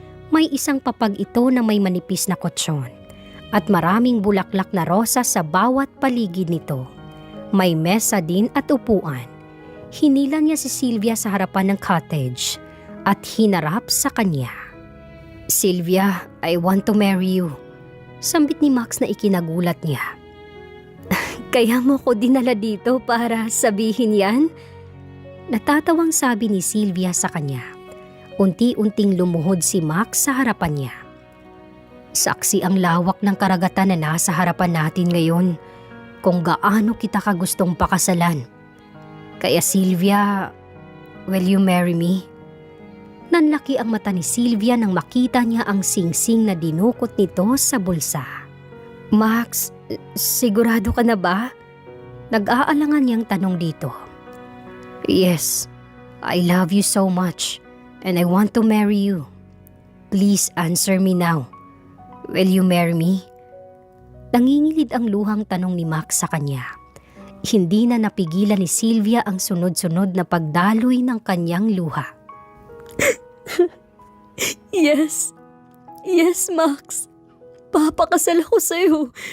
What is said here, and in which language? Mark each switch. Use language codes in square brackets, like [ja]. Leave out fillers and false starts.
[tl] May isang papag ito na may manipis na kutsyon at maraming bulaklak na rosas sa bawat paligid nito. May mesa din at upuan. Hinila niya si Sylvia sa harapan ng cottage at hinarap sa kanya. [en] Sylvia, I want to marry you. [tl] Sambit ni Max na ikinagulat niya. Kaya mo ko dinala dito para sabihin yan? Natatawang sabi ni Sylvia sa kanya. Unti-unting lumuhod si Max sa harapan niya. Saksi ang lawak ng karagatan na nasa harapan natin ngayon kung gaano kita kagustong pakasalan. Kaya [en] Sylvia, will you marry me? [tl] Nanlaki ang mata ni Sylvia nang makita niya ang singsing na dinukot nito sa bulsa. Max, sigurado ka na ba? Nag-aalangan niyang tanong dito. [en] Yes, I love you so much and I want to marry you. Please answer me now. Will you marry me? [tl] Nangingilid ang luhang tanong ni Max sa kanya. Hindi na napigilan ni Sylvia ang sunod-sunod na pagdaloy ng kanyang luha. [en] Yes. Yes, [tl] Max. Ipapakasal ako sa'yo.